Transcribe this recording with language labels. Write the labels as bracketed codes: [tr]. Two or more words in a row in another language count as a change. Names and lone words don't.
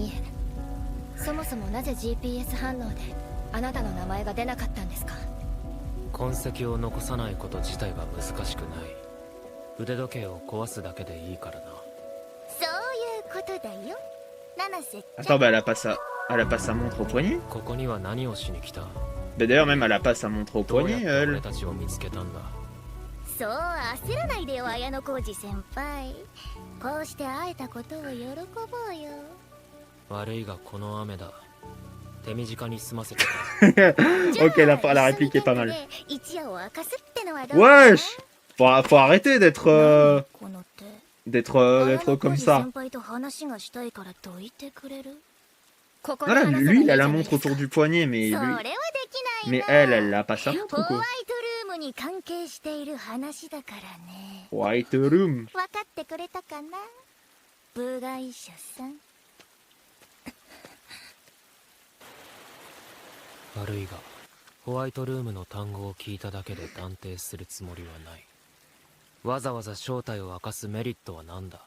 [ja] いえ、そもそもなぜ GPS 反応であなたの名前が出なかったんですか？痕跡を残さないこと自体が難しくない。腕時計を壊すだけでいいからな。そういうことだよ。七瀬。 [fr] Attends, bah elle a pas sa montre au poignet. [ja] ここには何をしに来た [fr] Mais d'ailleurs, même elle a pas sa montre au poignet, elle. [ja] そう焦らないでよ、綾小路先輩。こうして会えたことを喜ぼうよ。悪いがこの雨だ。手短に済ませて。 [fr] Ok, la réplique est pas mal. Wesh, faut arrêter d'être comme ça. Voilà, lui, il a la montre autour du poignet, mais elle l'a pas sa montre ou quoi? [en] White Room. [ja] 悪いが、ホワイトルームの単語を聞いただけで断定するつもりはない。わざわざ正体を明かすメリットは何だ？